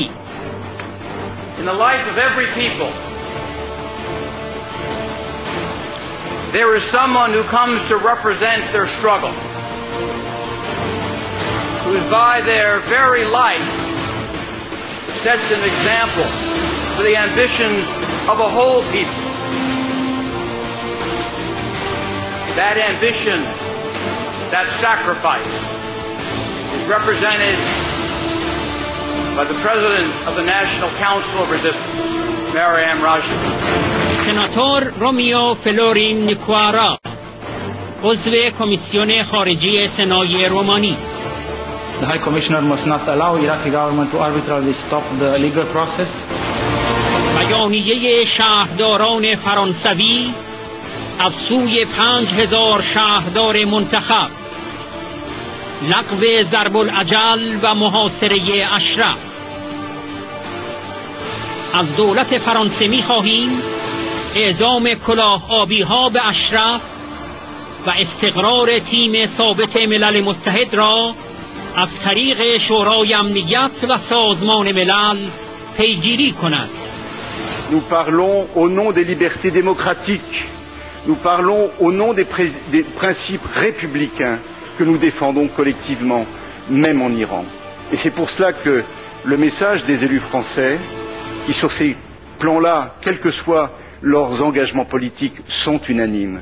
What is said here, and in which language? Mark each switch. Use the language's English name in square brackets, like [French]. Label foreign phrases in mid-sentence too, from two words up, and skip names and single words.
[English] In the life of every people, there is someone who comes to represent their struggle, who by their very life sets an example for the ambitions of a whole people. That ambition, that sacrifice, is represented by the President of the National Council of Resistance, Maryam Raji. [Persian] سناتور رومیو فلورین نیکوارا، عضو کمیسیون خارجی سنای رومانی. [English] The High Commissioner must not allow Iraqi government to arbitrarily stop the legal process. [Persian] بیانیه شهرداران فرانسوی از سوی 5000 شهردار منتخب، لغو ضرب العجل و محاصره اشرف. از دولت فرانسه می خواهیم اعزام کلاه آبی ها به اشرف و استقرار تیم ثابت ملل متحد را از طریق شورای امنیت و سازمان ملل پیگیری کند. [French] Nous parlons au nom des libertés démocratiques, nous parlons au nom des principes républicains que nous défendons collectivement, même en Iran. Et c'est pour cela que le message des élus français, qui sur ces plans-là, quels que soient leurs engagements politiques, sont unanimes.